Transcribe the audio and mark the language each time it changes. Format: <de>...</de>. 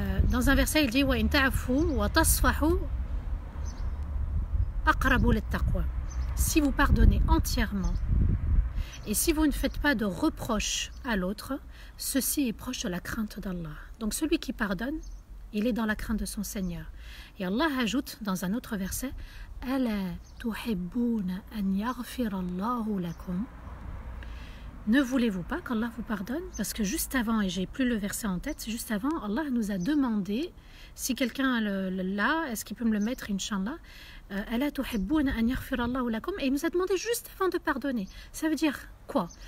<fr>Dans un verset, il dit</fr> <ar>wa in ta'fu wa tasfahu aqrabu lit-taqwa.</ar> <fr>Si vous pardonnez entièrement et si vous ne faites pas de reproches à l'autre, ceci est proche de la crainte d'Allah. Donc celui qui pardonne, il est dans la crainte de son Seigneur. Et Allah ajoute dans un autre verset</fr> <ar>ألا تحبون أن يغفر الله لكم.</ar> <fr>Ne voulez-vous pas qu'Allah vous pardonne? Parce que juste avant, et j'ai plus le verset en tête, juste avant, Allah nous a demandé, si quelqu'un l'a, est-ce qu'il peut me le mettre, Inch'Allah,</fr> <ar>ألا تحبون أن يغفر الله لكم,</ar> <fr>et il nous a demandé juste avant de pardonner. Ça veut dire quoi?</fr>